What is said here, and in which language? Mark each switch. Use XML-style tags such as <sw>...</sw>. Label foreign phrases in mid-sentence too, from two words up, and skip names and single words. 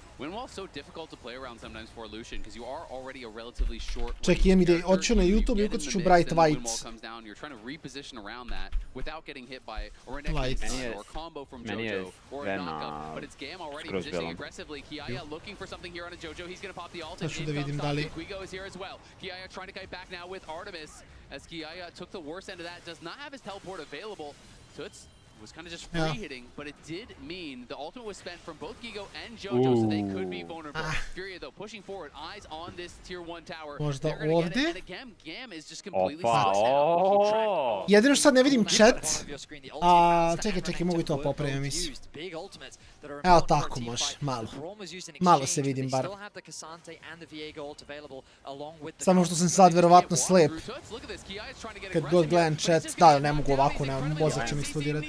<sr>Ček, idem ide, oću na YouTube i ukucat ću Bright White. Light. Meni je Vena skroz belom. Sad ću da vidim da li...</sr> <en>was kind of just free hitting, but it did mean the ultimate was spent from both Gigo and Jojo, so they could be vulnerable. Furia though pushing forward, eyes on this tier 1 tower.</en> <sr>Možda ovdje?</sr> <en>And again, GAM is just completely stuck.</en> <sr>Jedino što sad ne vidim chat. Čekaj, mogu i to popraviti emisiju. Evo tako može, malo. Malo se vidim bar. Samo što sam sad verovatno slep. Kad god gledam chat, da, ne mogu ovako, mozak će mi eksplodirati.</sr>